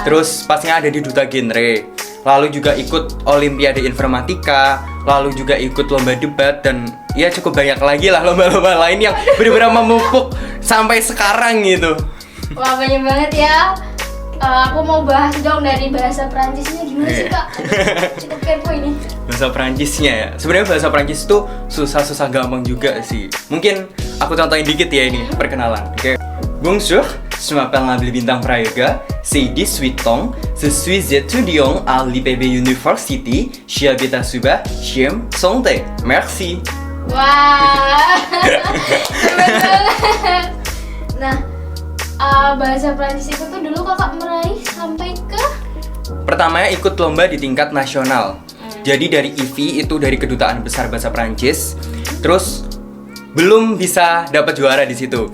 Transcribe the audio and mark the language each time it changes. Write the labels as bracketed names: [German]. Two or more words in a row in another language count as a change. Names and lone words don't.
[Indonesian] Terus pastinya ada di Duta Genre. Lalu juga ikut Olimpiade Informatika, lalu juga ikut lomba debat, dan ya cukup banyak lagi lah lomba-lomba lain yang benar-benar memupuk sampai sekarang gitu. Wah banyak banget ya. Aku mau bahas dong dari bahasa Perancisnya gimana sih Kak? Cukup kepo ini. Bahasa Perancisnya ya. Sebenarnya bahasa Perancis itu susah-susah gampang juga sih. Mungkin aku contohin dikit ya ini perkenalan. Oke. [French] Bonjour, je m'appelle Nabil Bintang Prayoga. C'est 18 ans. Je suis étudiant à l'IPB University. J'habite à Suba. J'aime santé. Merci. [Indonesian] Wah, keren banget. Nah, bahasa Prancis itu tuh dulu kakak meraih sampai ke Pertamanya ikut lomba di tingkat nasional. Jadi dari IVI itu dari Kedutaan Besar Bahasa Prancis. Terus belum bisa dapat juara di situ.